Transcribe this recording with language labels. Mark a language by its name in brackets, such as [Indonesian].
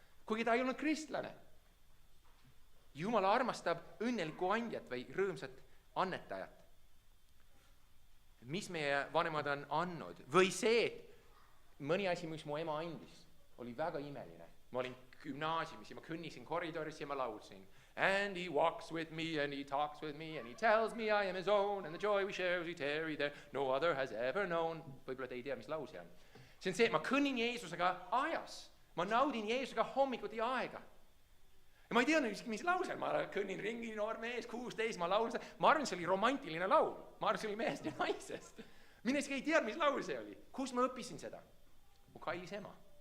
[Estonian] Kuigi ta ei olnud kristlane. Jumal armastab õnnelikku andjat või rõõmsat annetajat. Mis meie vanemad on andnud? Või see, et mõni asi, mis mu ema andis, oli väga imeline. Ma olin gümnaasiumis ja ma kõnnisin koridoris ja ma laulsin. [English] And he walks with me and he talks with me and he tells me I am his own and the joy we share as we tarry there no other has ever known. [Estonian] Võib-olla te ei tea, mis lause on. See on see, et ma kõnnin Jeesusega ajas. Ma naudin Jeesusega hommikuti aega. Ja ma ei tea, mis lause on. Ma kõnnin ringi noorme ees, 16, ma laulsin. Ma arvan, see oli romantiline laul. Ma arvan, see oli mehest ja naisest. Mina isegi ei tea, mis laul see oli. Kus ma õppisin seda? Mu kallis ema.